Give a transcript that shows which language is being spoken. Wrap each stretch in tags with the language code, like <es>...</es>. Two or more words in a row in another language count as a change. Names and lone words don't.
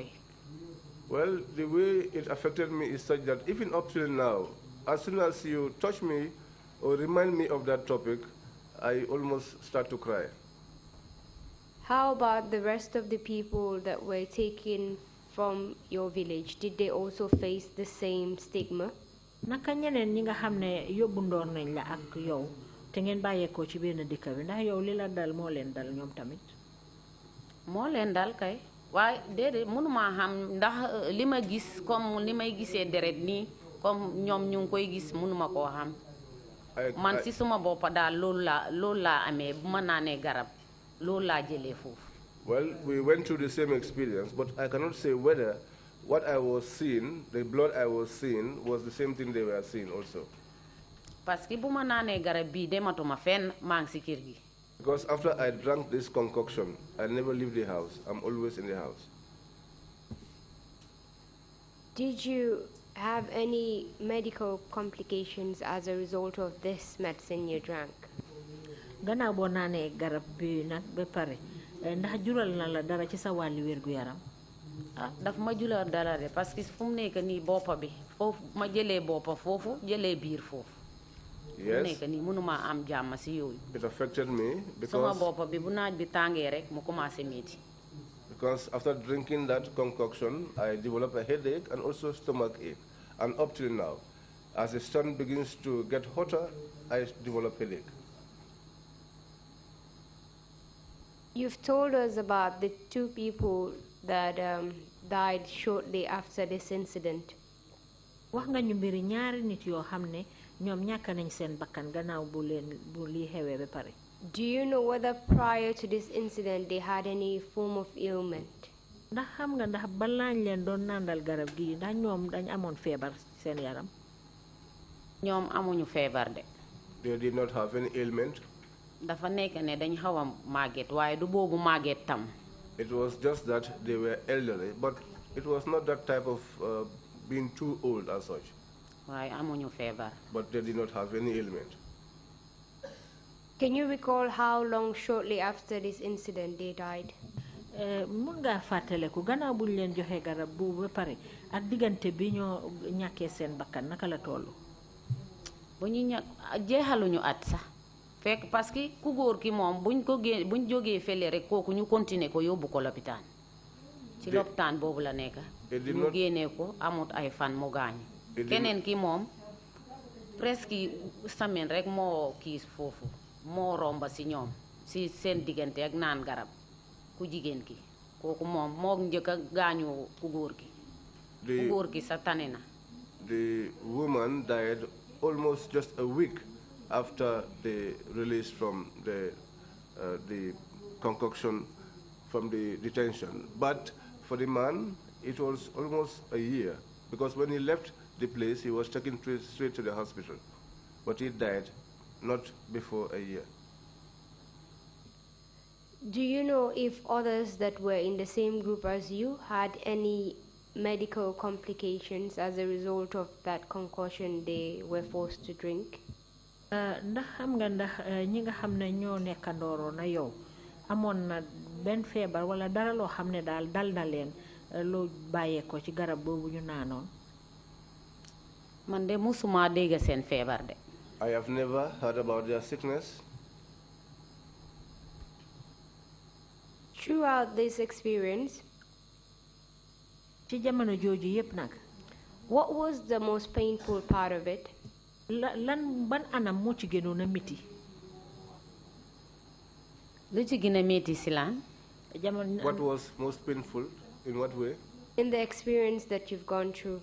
<en>Well, the way it affected me is such that even up till now, as soon as you touch me or remind me of that topic, I almost start to cry. How about the rest of the people that were taken from your village? Did they also face the same stigma?</en> <wo>Naka ñeneen ñi nga xam ne yóbbu ndoor nañ la ak yow te ngeen bàyyeekoo ci benn dëkk bi ndax yow li la dal moo leen dal ñoom tamit. moo leen dal kay waaye déedéet mënuma xam ndax li ma gis comme li may gisee deret nii comme ñoom ñu ngi koy gis mënuma koo xam. Man si suma boppa daal loolu laa amee bu ma naanee garab loolu laa jëlee foofu.</wo> <en>Well, we went through the same experience, but I cannot say whether what I was seeing, the blood I was seeing, was the same thing they were seeing also.</en> <fr>Parce que</fr> <wo>bu ma naanee garab bii dematuma fenn maa ngi si kër gi.</wo> <en>Because after I drank this concoction, I never leave the house. I'm always in the house. Did you have any medical complications as a result of this medicine you drank?</en> <wo>Gannaaw boo naanee garab bi nag ba pare ndax jural na la dara ci sa wàllu wérgu yaram. Daf ma jural dara de</wo> <fr>parce que</fr> <wo>fu mu nekk nii boppa bi foofu ma jëlee boppa foofu jëlee biir foofu.</wo> <en>Yes.</en> <wo>Nekk nii mënuma am jàmm si yooyu.</wo> <en>It affected me</en> <wo>sama boppa bi bu naaj bi tàngee rek mu commencé métti.</wo> <en>Because after drinking that concoction, I developed a headache and also stomach ache. And up till now, as the sun begins to get hotter, I develop headache. You've told us about the 2 people that died shortly after this incident.</en> <wo>Wax nga ñu mbiri ñaari nit yoo xam ne ñoom ñàkk nañ seen bakkan gannaaw bu lii xewee ba pare.</wo> <en>Do you know whether prior to this incident they had any form of ailment?</en> <wo>Ndax xam nga ndax balaañ leen doon nandal garab gi ndax ñoom dañ amoon feebar seen yaram. ñoom amuñu feebar de.</wo> <en>They did not have any ailment.</en> <wo>Dafa nekk ne dañ xaw a màgget waaye du boobu màgget tam.</wo> <en>It was just that they were elderly, but it was not that type of being too old as such.</en> <wo>waaye amuñu feebar.</wo> <en>But they did not have any ailment. Can you recall how long shortly after this incident they died?</en> <wo>Mun ngaa fàttaleku gannaaw buñ leen joxe garab bu ba pare ak diggante bi ñoo ñàkkee seen bakkan naka la tollu. bu ñu jeexaluñu at sax fekk</wo> <fr>parce que</fr> <wo>ku góor ki moom buñ jógee fële rek kooku ñu continuer ko yóbbu ko lopitaan ci lopitaan boobu la nekk ñu génnee ko amut ay fan mu gaañ keneen ki moom</wo> <fr>presque semaine</fr> <wo>rek moo kii foofu moo romba si ñoom si seen diggante ak naan garab ku jigéen ki kooku moom moo njëkk a gaañu ku góor ki ku góor ki sa tane na.</wo> <en>The woman died almost just a week after the release from the concoction from the detention. But for the man, it was almost a year, because when he left the place, he was taken straight to the hospital. But he died not before a year. Do you know if others that were in the same group as you had any medical complications as a result of that concoction they were forced to drink?</en> <wo>Ndax xam nga ndax ñi nga xam ne ñoo nekkandooro na yow amoon na benn feebar wala dara loo xam ne daal dal na leen loo bàyyee ko ci garab boobu ñu naanoon. Man de musuma dégg seen feebar de.</wo> <en>I have never heard about their sickness. Throughout this experience,</en> <wo>ci jamono jooju yépp nag,</wo> <en>what was the most painful part of it?</en> <wo>Lan ban anam moo ci gënoon a métti? Lu ci gën a métti si lan?</wo> <en>What was most painful? In what way? In the experience that you've gone through.</en>